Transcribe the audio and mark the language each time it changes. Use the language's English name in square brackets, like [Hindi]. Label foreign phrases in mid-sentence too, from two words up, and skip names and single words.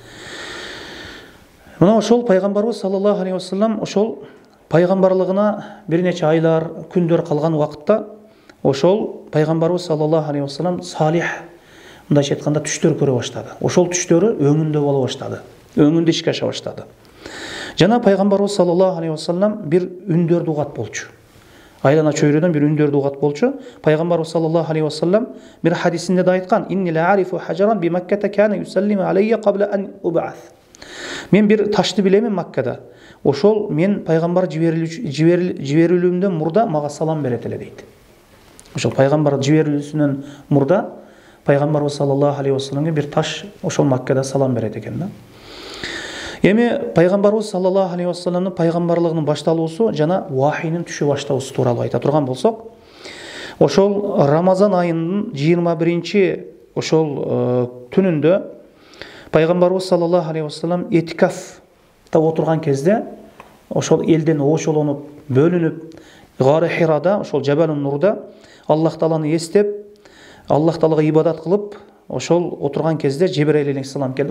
[Kyrgyz] Мына ошол пайгамбарыбыз [Arabic] صلى الله عليه وسلم [Kyrgyz] ошол пайгамбарлыгына бир нече айлар, күндөр калган убакытта ошол пайгамбарыбыз [Arabic] صلى الله عليه وسلم [Kyrgyz] салих, мындайча айтканда түштөр көрө баштады. Ошол түштөрү өңүндө боло баштады. Өңүндө ишке аша баштады. Жана пайгамбарыбыз [Arabic] صلى الله عليه وسلم [Kyrgyz] бир үндөрдү угат болчу. Айлана чөйрөдөн бир үндөрдү угат болчу. Пайгамбарыбыз [Arabic] صلى الله عليه وسلم [Kyrgyz] бир хадисинде да айткан: [Arabic] "إني لأعرف حجرا بمكة كان يسلم علي قبل أن أبعث." [Kyrgyz] Мен бир ташты билемин Маккада. Ошол мен пайгамбар жиберилүүмдөн мурда мага салам берет эле дейт. Ошол пайгамбар жиберилүүсүнөн мурда пайгамбарыбыз [Arabic] صلى الله عليه وسلم [Kyrgyz] бир таш ошол Маккада салам берет экен да. Эми пайгамбарыбыз [Arabic] صلى الله عليه وسلم [Kyrgyz] пайгамбарлыгынын башталуусу жана вахийнин түшө баштаусу тууралуу айта турган болсок, ошол Рамазан айынын 21 ошол түнүндө пайгамбарыбыз [Arabic] صلى الله عليه وسلم [Kyrgyz] этикафта отурган кезде ошол элден ошолонуп бөлүнүп Гары Хирада ошол Жабалун Нурда Аллах Тааланы эстеп, Аллах Таалага ибадат кылып ошол отурган кезде Жибраил алейхиссалам келди.